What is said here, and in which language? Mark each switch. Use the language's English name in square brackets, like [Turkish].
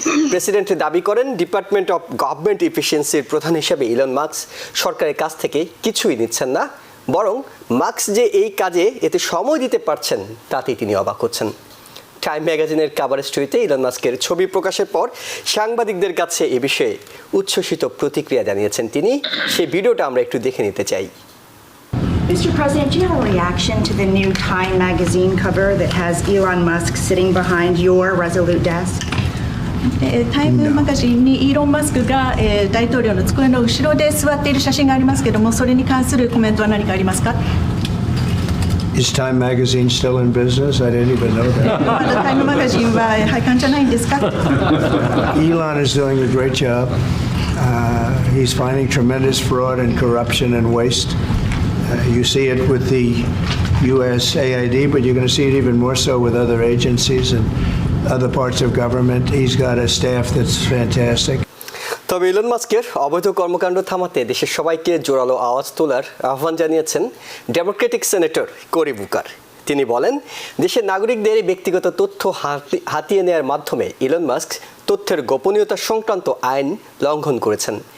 [Bangla] President দাবি করেন, department of government ইফিসিয়েন্সির প্রধান হিসেবে ইলন মাস্ক সরকারের কাছ থেকে কিছুই নিচ্ছেন না, বরং মাস্ক যে এই কাজে এতে সময় দিতে পারছেন তাতেই তিনি অবাক হচ্ছেন। টাইম ম্যাগাজিনের কাভার স্টোরিতে ইলন মাস্কের ছবি প্রকাশের পর সাংবাদিকদের কাছে এ বিষয়ে উচ্ছ্বসিত প্রতিক্রিয়া জানিয়েছেন তিনি। সেই ভিডিওটা আমরা একটু দেখে নিতে চাই। [English] Mr. President, do you have a reaction to the new Time magazine cover that has Elon Musk sitting behind your Resolute desk? [Japanese] タイムマガジンにイーロン・マスクが大統領の机の後ろで座っている写真がありますけども、それに関するコメントは何かありますか？ [English] Is Time magazine still in business? I didn't even know that. [Japanese] まだタイムマガジンは廃刊じゃないんですか？ [English] Elon is doing a great job. He's finding tremendous fraud and corruption and waste. You see it with the USAID, but you're going to see it even more so with other agencies and other parts of government. He's got a staff that's fantastic. [Bangla] তবে Elon মাস্কের অবৈধ কর্মকাণ্ড থামাতে দেশের সবাইকে জোরালো আওয়াজ তোলার আহ্বান জানিয়েছেন ডেমোক্রেটিক সেনেটর কোরি বুকার। তিনি বলেন, দেশের নাগরিকদের ব্যক্তিগত তথ্য হাতিয়ে নেওয়ার মাধ্যমে ইলন মাস্ক তথ্যের গোপনীয়তা সংক্রান্ত আইন লঙ্ঘন করেছেন।